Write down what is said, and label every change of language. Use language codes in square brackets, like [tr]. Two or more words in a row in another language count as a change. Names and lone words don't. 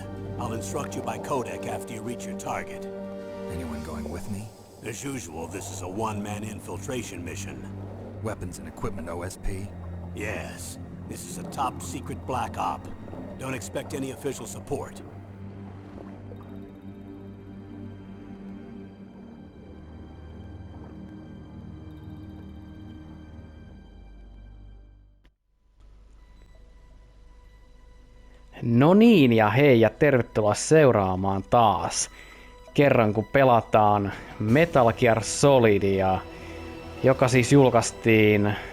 [en] I'll instruct you by codec after you reach your target. Anyone going with me? As usual, this is a one-man infiltration mission. Weapons and equipment OSP? Yes. This is a top-secret black op. Don't expect any official support. [fi] No niin, ja hei, ja tervetuloa seuraamaan taas kerran, kun pelataan Metal Gear Solidia, joka siis julkaistiin